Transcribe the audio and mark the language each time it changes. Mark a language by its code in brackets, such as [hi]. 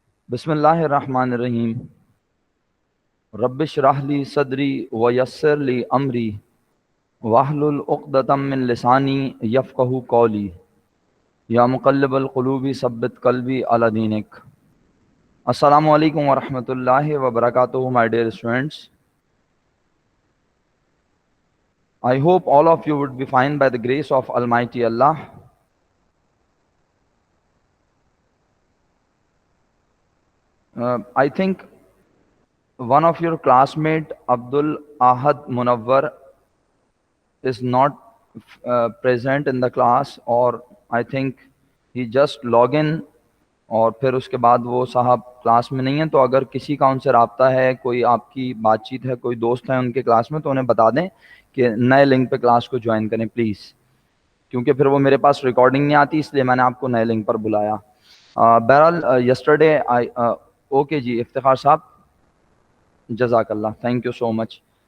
[ar] بسم اللہ الرحمن الرحیم۔ رب اشرح لی صدری ویسر لی امری واحلل عقدۃ من لسانی یفقہوا قولی۔ یا مقلب القلوب ثبت قلبی علی دینک۔ السلام علیکم ورحمۃ اللہ وبرکاتہ [en] my dear students. I hope all of you would be fine by the grace of Almighty Allah. I think one of your classmate Abdul Ahad Munawwar is not present in the class, or I think he just log in [ur] اور پھر اس کے بعد وہ صاحب class میں نہیں ہیں. تو اگر کسی کا ان سے رابطہ ہے، کوئی آپ کی بات چیت ہے، کوئی دوست ہیں ان کے کلاس میں، تو انہیں بتا دیں کہ نئے لنک پہ کلاس کو جوائن کریں پلیز، کیونکہ پھر وہ میرے پاس ریکارڈنگ نہیں آتی، اس لیے میں نے آپ کو نئے لنک پر بلایا. بہرحال یسٹرڈے اوکے جی افتخار صاحب، جزاک اللہ، [en] Thank you so much.